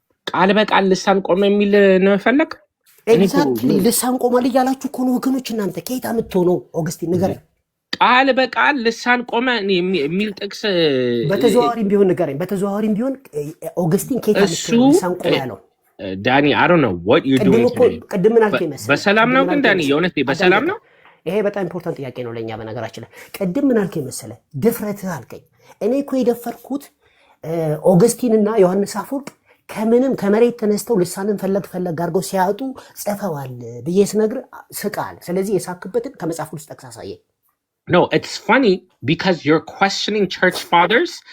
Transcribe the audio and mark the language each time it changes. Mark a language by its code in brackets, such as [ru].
[am] ቃል በቃል ልሳን ቆመ የሚል ነው ፈለክ? ኤግዛክትሊ ልሳን ቆመ እያላችሁ እኮ ነው ወገኖች። እናንተ ከየት አምጥተው ነው ኦግስቲን ንገረኝ። ቃል በቃል ልሳን ቆመ የሚል ጥቅስ በተዘዋዋሪም ቢሆን ንገረኝ። በተዘዋዋሪም ቢሆን ኦግስቲን ከየት አምጥተው ልሳን ቆመ ያለው? [en] ዳኒ I don't know what you're doing today። [am] ቅድም ምን አልከኝ መሰለህ? በሰላም ነው ግን ዳኒ የእውነት በሰላም ነው? ይሄ በጣም ኢምፖርታንት ጥያቄ ነው ለኛ። በነገራችን ላይ ቅድም ምን አልከኝ መሰለህ? ድፍረትህ አልከኝ። እኔ እኮ የደፈርኩት ኦግስቲን እና ዮሐንስ አፈወርቅ ከምንም ከመሬት ተነስተው ልሳንን ፈለግ አድርገው ሲያጡ ጽፈዋል ብዬ ስነግር ስቃል። ስለዚህ የሳክበትን ከመጽሐፍ ቅዱስ ጠቅስ አሳየኝ። [en] No, it's funny because you're questioning church fathers.